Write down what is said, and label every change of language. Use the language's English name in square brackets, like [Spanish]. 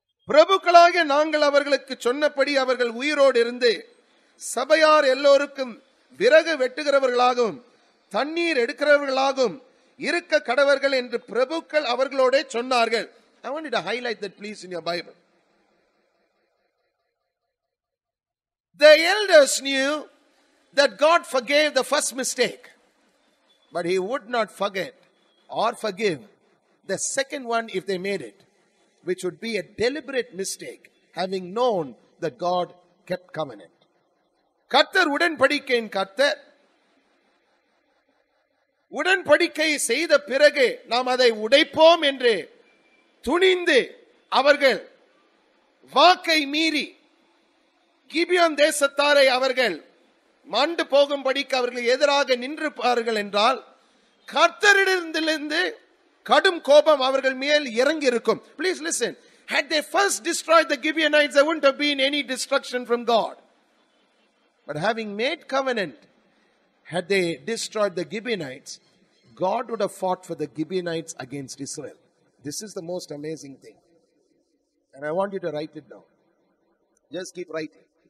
[Tamil] பிரபுக்களாகிய நாங்கள் அவர்களுக்கு சொன்னபடி அவர்கள் உயிரோடு இருந்து சபையார் எல்லோருக்கும் விறகு வெட்டுகிறவர்களாகவும் தண்ணீர் எடுக்கிறவர்களாகவும் இருக்க கடவர்கள் என்று பிரபுக்கள் அவர்களோட சொன்னார்கள். [English] I want you to highlight that, please, in your Bible. The elders knew that God forgave the first mistake, but he would not forget or forgive the second one if they made it, which would be a deliberate mistake, having known that God kept covenant. [Tamil] கர்த்தர் உடன்படிக்கையின் கர்த்தர். உடன்படிக்கை செய்த பிறகு நாம் அதை உடைப்போம் என்று துணிந்து அவர்கள் வாக்கை மீறி கிபியோன் தேசத்தாரை அவர்கள் மாண்டு போகும்படிக்கு அவர்கள் எதிராக நின்றிருப்பார்கள் என்றால் கர்த்தரிடத்திலிருந்து கடும் கோபம் அவர்கள் மேல் இறங்கி இருக்கும். [English] Please listen. Had they first destroyed the Gibeonites, there wouldn't have been any destruction from God. But having made covenant, had they destroyed the Gibeonites, God would have fought for the Gibeonites against Israel. This is the most amazing thing. And I want you to write it down. Just keep writing.